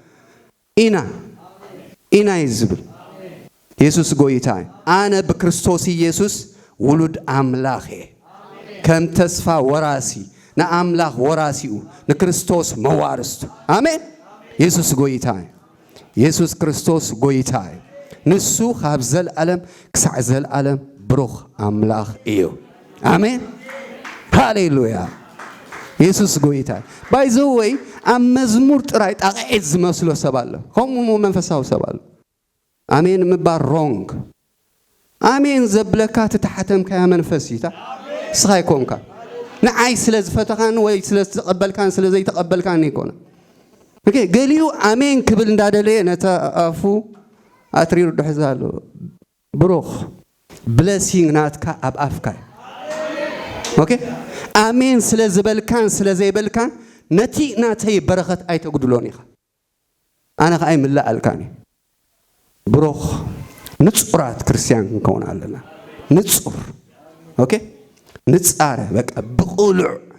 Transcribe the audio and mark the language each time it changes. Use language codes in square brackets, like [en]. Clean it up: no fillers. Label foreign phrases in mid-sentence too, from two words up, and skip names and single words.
[ti] ኢና ይዝብል ኢየሱስ ጎይታ አነ በክርስቶስ ኢየሱስ ውሉድ አምላኽ ከም ተስፋ ወራሲ ንአምላኽ ወራሲኡ ንክርስቶስ መዋርስቱ አሜን ኢየሱስ ጎይታ ኢየሱስ ክርስቶስ ጎይታ ንሱ ካብ ዘለዓለም ክሳዕ ዘለዓለም ብሩኽ አምላኽ እዩ አሜን ሃሌሉያ ኢየሱስ ጎይታ ባይዘወይ ኣብ መዝሙር ጥራይ ጣቕዒት ዝመስሎ ሰብ አለ ከምኡ መንፈሳዊ ሰብ አለ አሜን ምባር ሮንግ አሜን ዘብለካ ተታሕተምካ መንፈስ ይታ ስኻይ ኮንካ ንዓይ ስለዝፈተኻን ወይ ስለዝተቀበልካን ስለዘይተቀበልካን ይኮነ ኦኬ ገሊኡ አሜን ክብል እንዳደለየ ነታ አፉ አትሪሩ ድሕዛሎ ብሩኽ ብሌሲንግ ናትካ ኣብ ኣፍካ ኦኬ አሜን ስለዝበልካን ስለዘይበልካን ነቲ ናተይ በረኸት ኣይተጉድሎን ኢኻ ኣነ ኸ ኣይምላኣልካኒ ብሩኽ ንጹራት ክርስቲያን ክንከውን ኣለና ንጹር ኦኬ ንጻረ በቃ ብቁሉዕ